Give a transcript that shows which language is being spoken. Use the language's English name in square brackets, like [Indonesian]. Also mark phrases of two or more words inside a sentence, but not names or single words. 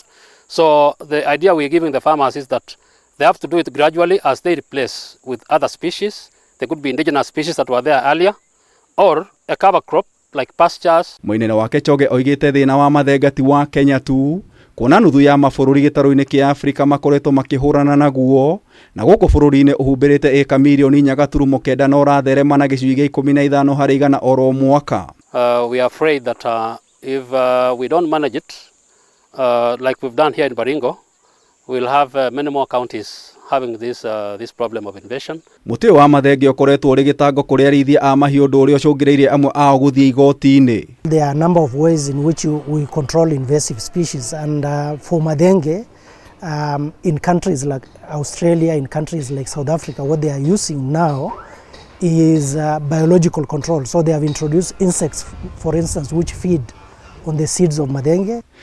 [English] So the idea we're giving the farmers is that they have to do it gradually as they replace with other species. There could be indigenous species that were there earlier, or a cover crop like pastures. [Kikuyu] Mũinene wake Choge oigĩte thĩna wa mathenga ti wa Kenya tu, kuona nuthu ya mabũrũri gĩtarũ-inĩ kĩa Afrika makoretwo makĩhũrana naguo, na gũkũ bũrũri-inĩ ũhumbĩrĩte ĩka mirioni 4.9 na ũratherema na gĩcunjĩ gĩa 15 harĩ igana oro mwaka. [English] We are afraid that if we don't manage it like we've done here in Baringo, we'll have many more counties having this problem of invasion. [Kikuyu] Mũtĩ wa mathenge ũkoretwo ũrĩ gĩtango kũrĩ arĩithia a mahiũ, ũndũ ũrĩa ũcũngĩrĩirie amwe ao gũthiĩ igoti-inĩ. [English] There are a number of ways in which we control invasive species, and for mathenge, in countries like Australia, in countries like South Africa, what they are using now is biological control. So they have introduced insects, for instance, which feed on the seeds of mathenge.